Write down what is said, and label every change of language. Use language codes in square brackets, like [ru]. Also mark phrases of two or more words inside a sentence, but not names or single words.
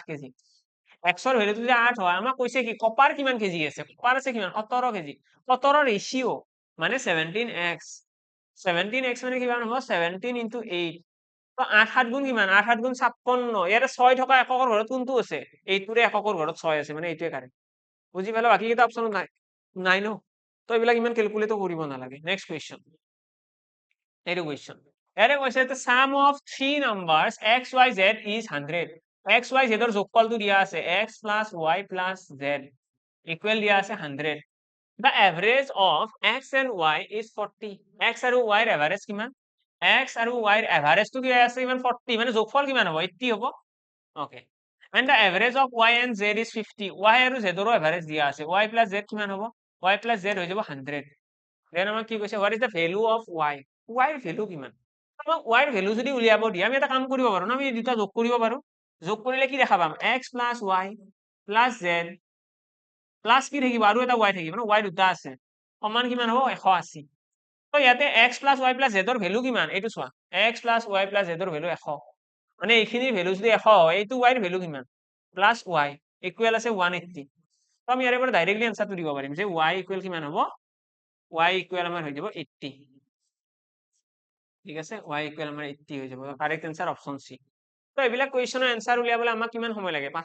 [as] কেজি, x ৰ ভ্যালুটো যদি 8 হয়, আমাক কৈছে কি কপাৰ কিমান কেজি আছে, কপাৰ আছে কিমান 17 কেজি, 17 ৰেচিঅ মানে 17x, 17x মানে কিমান হ'ব 17 into 8, তো 8 7 গুণ কিমান, 8 7 গুণ 56, ইয়াতে 6 থকা এককৰ ঘৰত কোনটো আছে, এইটোৰে এককৰ ঘৰত 6 আছে, মানে এইটোৱে কাৰেক্ট, বুজি পালা, বাকি কেইটা অপচন নাই, নাই ন, তো এইবিলাক ইমান ক্যালকুলেট কৰিব নালাগে। [en] next question, [as] এইটো কুৱেশ্যন, ইয়াতে কৈছে [en] the sum of three numbers x y z is 100, [as] x y z ৰ যোগফলটো দিয়া আছে [en] x plus y plus z equal [as] দিয়া আছে 100, [en] the average of x and y is 40, [as] x আৰু y ৰ এভাৰেজ কিমান, x আৰু y ৰ এভাৰেজটো কি আছে ইমান 40, মানে যোগফল কিমান হ'ব 80 হ'ব, [en] ওকে, and the average of y and z is 50, [as] y আৰু z ৰো এভাৰেজ দিয়া আছে, [en] y plus z [as] কিমান হ'ব, [en] y plus z [as] হৈ যাব 100, then আমাক কি কৈছে, [en] what is the value of y, [as] y ৰ ভ্যালু কিমান, আমাক y ৰ ভ্যালু যদি উলিয়াব দিয়ে আমি এটা কাম কৰিব পাৰো না, আমি দুটা যোগ কৰিব পাৰো, যোগ কৰিলে কি দেখা পাম [en] x plus y plus z plus [as] কি থাকিব আৰু এটা y থাকিব ন, y দুটা আছে, সমান কিমান হ'ব 180, তো ইয়াতে x + y + z ৰ ভ্যালু কিমান এইটো চোৱা x + y + z ৰ ভ্যালু 100 মানে এইখিনিৰ ভ্যালু যদি 100 হয় এইটো y ৰ ভ্যালু কিমান [en] plus y equal [as] আছে 180 তো আমি ইয়াৰে পৰা [en] directly answer [as] দিব পাৰিম যে [en] y equal [as] কিমান হ'ব [en] y equal [as] আমাৰ হৈ যাব 80 ঠিক আছে [en] y equal [as] আমাৰ 80 হৈ যাব [en] correct answer option C [as] তো এইবিলাক [en] question answer [as] উলিয়াবলৈ আমাক কিমান সময় লাগে 5